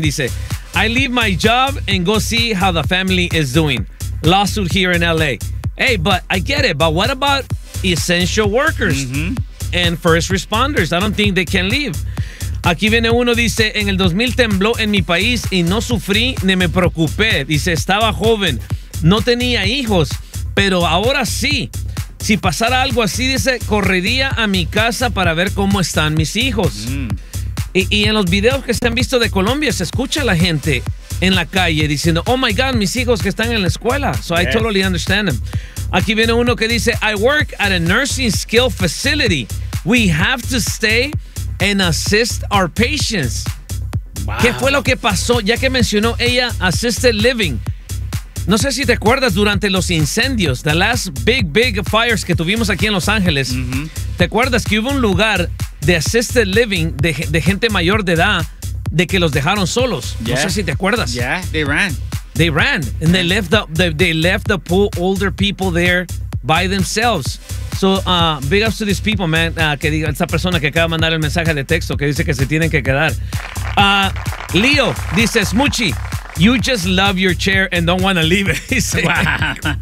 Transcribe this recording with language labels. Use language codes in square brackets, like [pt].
[en] Dice, I leave my job and go see how the family is doing. Lawsuit here in LA. Hey, but I get it. But what about essential workers and first responders? I don't think they can leave. [es] Aquí viene uno, dice, en el 2000 tembló en mi país y no sufrí ni me preocupé. Dice, estaba joven, no tenía hijos, pero ahora sí. Si pasara algo así, dice, correría a mi casa para ver cómo están mis hijos. Mm. Y en los videos que se han visto de Colombia, se escucha a la gente en la calle diciendo, [en] oh my God, [es] mis hijos que están en la escuela. [en] So yes. I totally understand them. [es] Aquí viene uno que dice, [en] I work at a nursing skill facility. We have to stay and assist our patients. [es] Wow. ¿Qué fue lo que pasó? Ya que mencionó ella assisted living. No sé si te acuerdas durante los incendios, [en] the last big, big fires [es] que tuvimos aquí en Los Ángeles. Uh-huh. ¿Te acuerdas que hubo un lugar de assisted living de gente mayor de edad de que los dejaron solos? Yeah. No sé si te acuerdas. [en] Yeah, they ran. They ran. And yeah. they left the poor older people there by themselves. So, big ups to these people, man, [es] que diga esta persona que acaba de mandar el mensaje de texto que dice que se tienen que quedar. [en] Leo dice, Smuchi, you just love your chair and don't want to leave it. Wow.